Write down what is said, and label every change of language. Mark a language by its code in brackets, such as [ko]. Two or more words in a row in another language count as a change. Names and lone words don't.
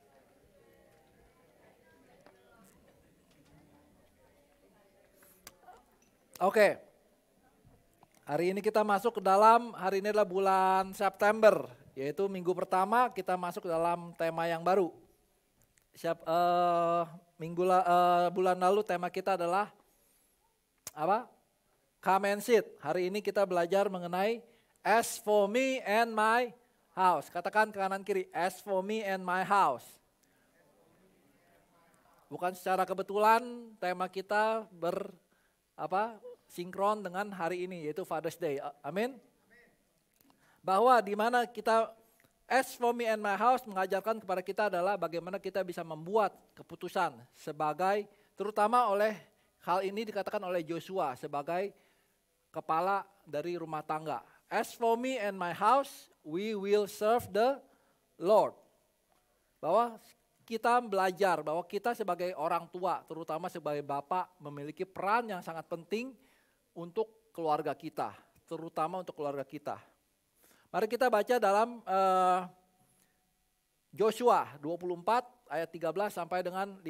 [id] Oke. Hari ini kita masuk ke dalam, hari ini adalah bulan September. Yaitu minggu pertama kita masuk ke dalam tema yang baru. Bulan lalu tema kita adalah apa? [en] Come and sit. [id] Hari ini kita belajar mengenai [en] as for me and my house. [id] Katakan kanan kiri, [en] as for me and my house. [id] Bukan secara kebetulan tema kita sinkron dengan hari ini yaitu Father's Day. Amin. Bahwa di mana kita [en] as for me and my house [id] mengajarkan kepada kita adalah bagaimana kita bisa membuat keputusan sebagai, terutama oleh hal ini dikatakan oleh Joshua sebagai kepala dari rumah tangga. [en] As for me and my house, we will serve the Lord. [id] Bahwa kita belajar bahwa kita sebagai orang tua, terutama sebagai bapak, memiliki peran yang sangat penting untuk keluarga kita, terutama untuk keluarga kita. Mari kita baca dalam Joshua 24 ayat 13 sampai dengan 15.